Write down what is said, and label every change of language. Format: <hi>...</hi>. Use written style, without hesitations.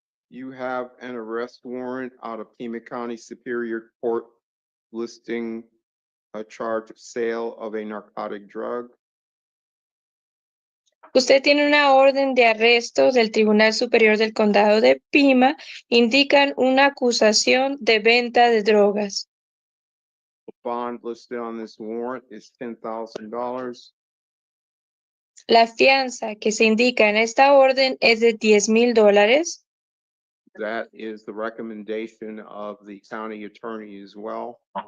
<en>You have an arrest warrant out of Pima County Superior Court listing a charge of sale of a narcotic drug.</en> <es>Usted tiene una orden de arresto del Tribunal Superior del Condado de Pima. Indican una acusación de venta de drogas.</es> <en>The bond listed on this warrant is $10,000.</en> <es>La fianza que se indica en esta orden es de $10,000.</es> <en>That is the recommendation of the county attorney as well.</en>